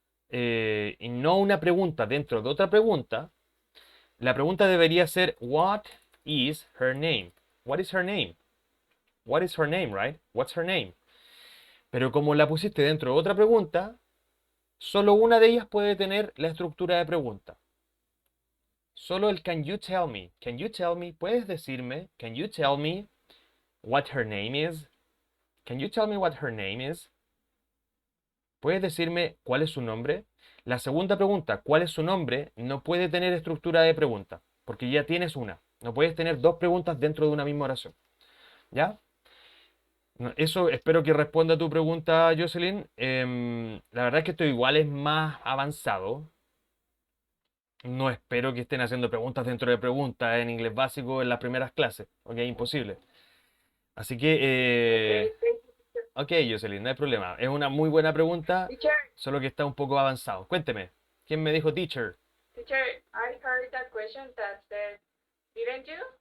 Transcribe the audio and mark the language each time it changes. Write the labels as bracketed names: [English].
[Spanish] Y no una pregunta dentro de otra pregunta, la pregunta debería ser, [English] what is her name? What is her name? What is her name, right? What's her name? [Spanish] Pero como la pusiste dentro de otra pregunta, solo una de ellas puede tener la estructura de pregunta. Solo el [English] can you tell me. Can you tell me? [Spanish] ¿Puedes decirme? [English] Can you tell me what her name is? Can you tell me what her name is? [Spanish] ¿Puedes decirme cuál es su nombre? La segunda pregunta, ¿cuál es su nombre? No puede tener estructura de pregunta, porque ya tienes una. No puedes tener dos preguntas dentro de una misma oración. ¿Ya? Eso espero que responda a tu pregunta, Jocelyn. La verdad es que esto igual es más avanzado. No espero que estén haciendo preguntas dentro de preguntas en inglés básico en las primeras clases. Ok, imposible. Así que, [English] Okay, thank you, teacher. [Spanish] ok, Jocelyn, no hay problema. Es una muy buena pregunta, [English] Teacher, [Spanish] solo que está un poco avanzado. Cuénteme, ¿quién me dijo teacher? [English] teacher, I heard that question that said, didn't you?